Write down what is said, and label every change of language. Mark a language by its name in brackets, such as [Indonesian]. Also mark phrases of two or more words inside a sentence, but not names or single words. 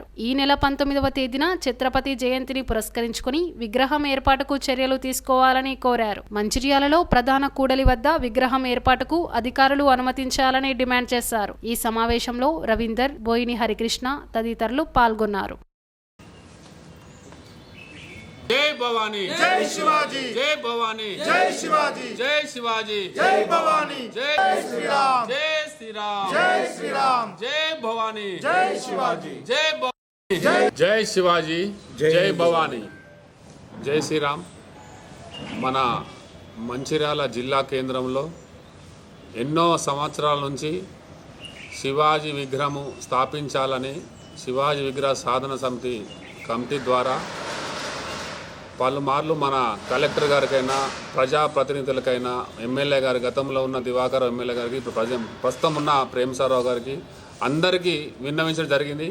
[Telugu] ఈ నెల 19వ తేదీన ఛత్రపతి జయంతిని పురస్కరించుకుని విగ్రహం ఏర్పాటుకు చర్యలు తీసుకోవాలని కోరారు. మంచిర్యాలలో ప్రధాన కూడలి వద్ద విగ్రహం ఏర్పాటుకు అధికారులు అనుమతించాలని డిమాండ్ చేశారు. ఈ సమావేశంలో రవీందర్, బోయిని హరికృష్ణ తదితరులు పాల్గొన్నారు. [Hindi] जय भवानी, जय शिवाजी, जय भवानी, जय शिवाजी, जय शिवाजी, जय भवानी, जय श्री राम, जय श्री राम, जय श्री राम, जय भवानी, जय शिवाजी, जय भवानी, जय शिवाजी, जय भवानी, जय श्री राम. [Telugu] మన మంచిర్యాల జిల్లా కేంద్రంలో ఎన్నో సంవత్సరాల నుంచి శివాజీ విగ్రహము స్థాపించాలని శివాజీ విగ్రహ సాధన సమితి కమిటీ ద్వారా పలుమార్లు మన కలెక్టర్ గారికైనా ప్రజాప్రతినిధులకైనా ఎమ్మెల్యే గారి గతంలో ఉన్న దివాకర్ ఎమ్మెల్యే గారికి ఇప్పుడు ప్రస్తుతం ఉన్న ప్రేమసారావు గారికి అందరికీ విన్నవించడం జరిగింది.